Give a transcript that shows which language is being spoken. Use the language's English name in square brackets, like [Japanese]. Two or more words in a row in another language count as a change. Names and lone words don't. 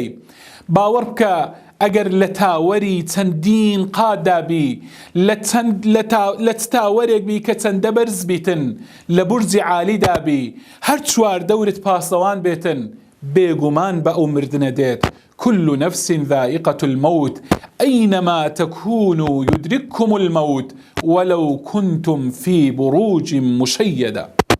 [Central Kurdish] باوەڕ بکە ئەگەر لە تاوەری چەندین قاددا بی، لە تاوەرێک بی کە چەندە بەرز بیتن، لە بورجی عالیدا بی، هەر 4 دەورت پاسەوان بێتن، بێگومان بە ئەو مردنە دێت. [Arabic] كل نفس ذائقة الموت أينما تكونوا يدرككم الموت ولو كنتم في بروج مشيدة.